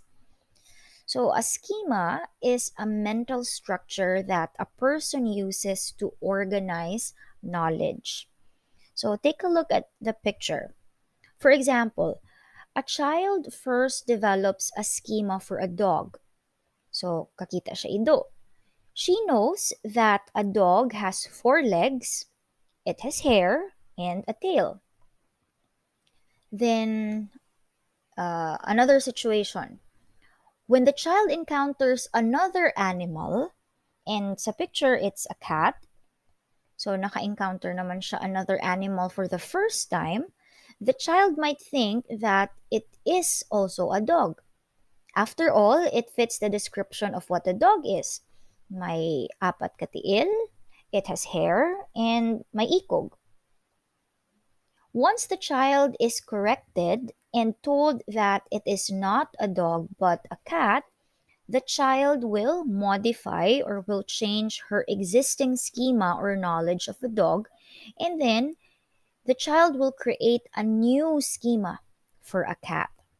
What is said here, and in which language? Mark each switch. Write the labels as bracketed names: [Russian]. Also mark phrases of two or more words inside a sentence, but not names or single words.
[English] So, a schema is a mental structure that a person uses to organize knowledge. So, take a look at the picture. For example, a child first develops a schema for a dog. So, [Cebuano] kakita siya ido. [English] She knows that a dog has four legs, it has hair, and a tail. Then, another situation. When the child encounters another animal, and sa picture it's a cat, so [Cebuano] naka-encounter naman siya [English] another animal for the first time, the child might think that it is also a dog. After all, it fits the description of what a dog is. [Cebuano] May apat ka tiil, [English] it has hair, and [Cebuano] may ikog. [English] Once the child is corrected and told that it is not a dog but a cat, the child will modify or will change her existing schema or knowledge of the dog, and then the child will create a new schema for a cat.